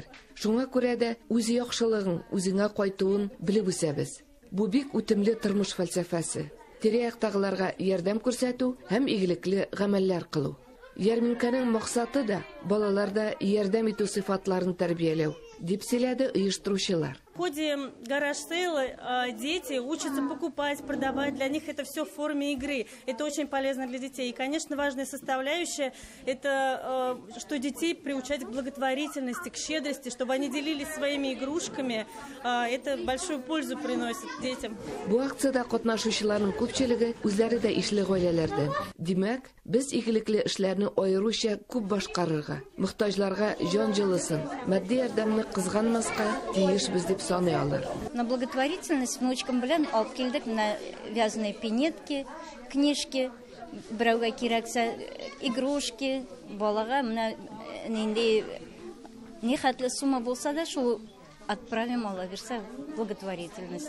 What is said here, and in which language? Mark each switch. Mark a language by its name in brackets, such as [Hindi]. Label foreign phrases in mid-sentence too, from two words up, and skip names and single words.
[Tatar] Шуңа күрә дә үз яхшылыгың үзеңә кайтуын белеп үсәбез. Бу бик үтемле тормыш фәлсәфәсе. Тирә-яктагыларга ярдәм күрсәтү һәм игелекле гамәлләр кылу. Ярминканың максаты да балаларда ярдәм итү сыйфатларын тәрбияләү, дип сөйләде оештыручылар. [Russian] В ходе гараж-сейла дети учатся покупать, продавать. Для них это все в форме игры. Это очень полезно для детей. И, конечно, важная составляющая – это что детей приучать к благотворительности, к щедрости, чтобы они делились своими игрушками. Это большую пользу приносит детям. [Tatar] Бу акцияда катнашучыларның күпчелеге үзләре дә ишле гаиләләрдән. Димәк, без игелекле эшләрне аеруча күп башкарырга, мохтаҗларга җан җылысын, матди ярдәмне кызганмаска тиешбез дип саныйлар. [Russian] На благотворительность внучкам [Tatar] белән алып килдек [Russian] на вязаные пинетки, книжки, [Tatar] берәүгә кирәксә игрушки, балага менә нинди нихәтле сумма булса да шул отправим алаберса благотворительность.